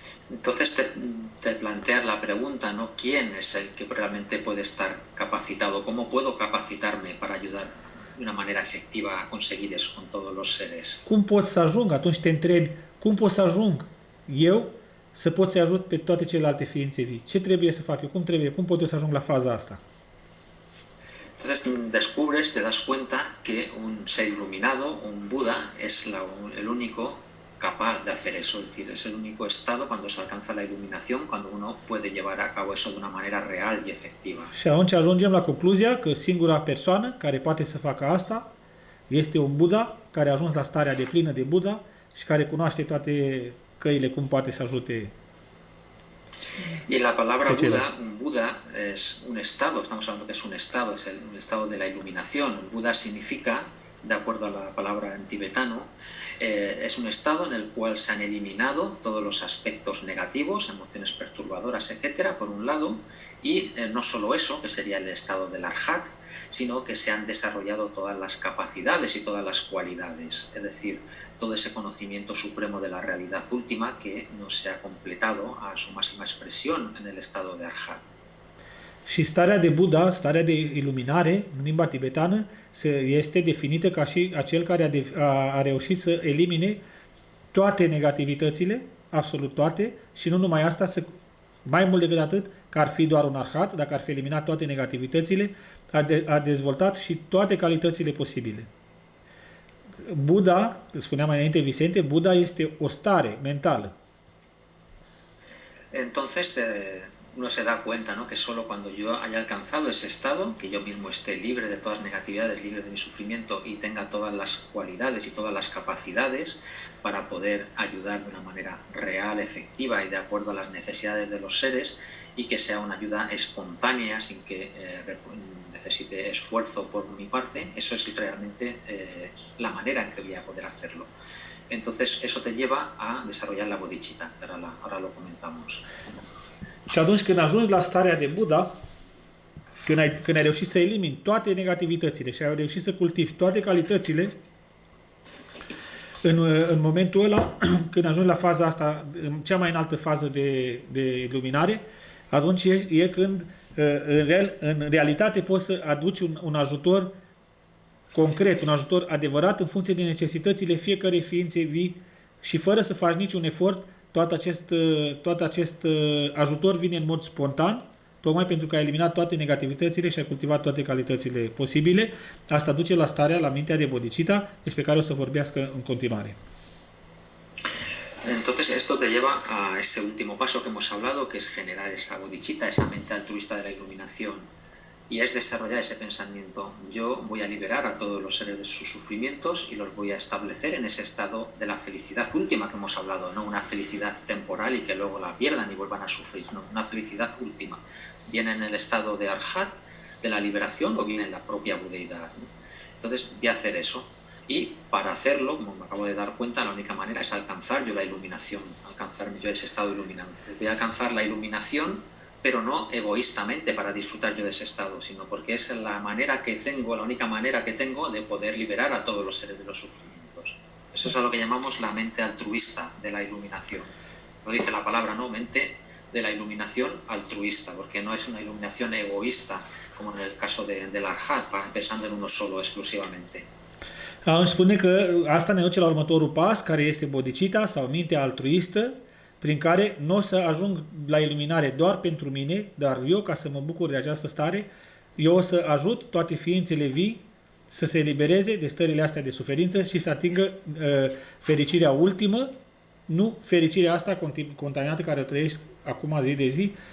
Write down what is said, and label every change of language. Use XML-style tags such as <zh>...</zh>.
<es>Entonces te planteas la pregunta, ¿no? ¿Quién es el que realmente puede estar capacitado? ¿Cómo puedo capacitarme para ayudar de una manera efectiva a conseguir eso con todos los seres?</es> <ro>Cum pot să ajung? Atunci te întrebi, cum pot să ajung eu să pot să ajut pe toate celelalte ființe vii? Ce trebuie să fac eu? Cum pot eu să ajung la faza asta?</ro> <es>Entonces descubres, te das cuenta que un ser iluminado, un Buda, es el único capaz de hacer eso, es decir, es el único estado cuando se alcanza la iluminación, cuando uno puede llevar a cabo eso de una manera real y efectiva.</es> <ro>Și atunci ajungem la concluzia că singura persoană care poate să facă asta este un Buddha care a ajuns la starea deplină de Buddha și care cunoaște toate căile cum poate să ajute.</ro> <es>Y la palabra Buda, un Buda es un estado, estamos hablando que es un estado, es un estado de la iluminación. Buda significa, de acuerdo a la palabra en tibetano, es un estado en el cual se han eliminado todos los aspectos negativos, emociones perturbadoras, etcétera, por un lado, y no solo eso, que sería el estado del Arhat, sino que se han desarrollado todas las capacidades y todas las cualidades, es decir, todo ese conocimiento supremo de la realidad última que no se ha completado a su máxima expresión en el estado de Arhat.</es> <ro>Și starea de Buddha, starea de iluminare, în limba tibetană, este definită ca și acel care a reușit să elimine toate negativitățile, absolut toate, și nu numai asta, mai mult decât atât, că ar fi doar un arhat, dacă ar fi eliminat toate negativitățile, a dezvoltat și toate calitățile posibile. Buddha, spunea mai înainte Vicente, Buddha este o stare mentală.</ro> <es>Entonces, uno se da cuenta, ¿no?, que solo cuando yo haya alcanzado ese estado, que yo mismo esté libre de todas las negatividades, libre de mi sufrimiento y tenga todas las cualidades y todas las capacidades para poder ayudar de una manera real, efectiva y de acuerdo a las necesidades de los seres, y que sea una ayuda espontánea sin que necesite esfuerzo por mi parte, eso es realmente la manera en que voy a poder hacerlo. Entonces eso te lleva a desarrollar la bodhicitta, que ahora lo comentamos.</es> <ro>Și atunci când ajungi la starea de Buddha, când ai reușit să elimini toate negativitățile și ai reușit să cultivi toate calitățile, în momentul ăla, când ajungi la faza asta, cea mai înaltă fază de iluminare, atunci e când în realitate poți să aduci un ajutor concret, un ajutor adevărat în funcție de necesitățile fiecărei ființe vii și fără să faci niciun efort, tot acest ajutor vine în mod spontan, tocmai pentru că ai eliminat toate negativitățile și ai cultivat toate calitățile posibile. Asta duce la starea, la mintea de bodhicitta, despre care o să vorbească în continuare.</ro> <es>Entonces esto te lleva a ese último paso que hemos hablado, que es generar esa bodhicitta, esa mente altruista de la iluminación. Y es desarrollar ese pensamiento. Yo voy a liberar a todos los seres de sus sufrimientos y los voy a establecer en ese estado de la felicidad última que hemos hablado, no una felicidad temporal y que luego la pierdan y vuelvan a sufrir, no, una felicidad última. Viene en el estado de arhat, de la liberación, o viene en la propia budeidad, ¿no? Entonces voy a hacer eso. Y para hacerlo, como me acabo de dar cuenta, la única manera es alcanzar yo la iluminación, alcanzar yo ese estado iluminado. Entonces voy a alcanzar la iluminación, pero no egoístamente para disfrutar yo de ese estado, sino porque es la manera que tengo, la única manera que tengo de poder liberar a todos los seres de los sufrimientos. Eso es a lo que llamamos la mente altruista de la iluminación. Lo dice la palabra, ¿no? Mente de la iluminación altruista, porque no es una iluminación egoísta, como en el caso del arhat, pensando en uno solo exclusivamente.</es> <ro>Îmi spune că asta ne duce la următorul pas, care este bodhicitta sau mintea altruistă, prin care nu o să ajung la iluminare doar pentru mine, dar eu, ca să mă bucur de această stare, eu o să ajut toate ființele vii să se elibereze de stările astea de suferință și să atingă fericirea ultimă, nu fericirea asta contaminată care o trăiești acum zi de zi.</ro>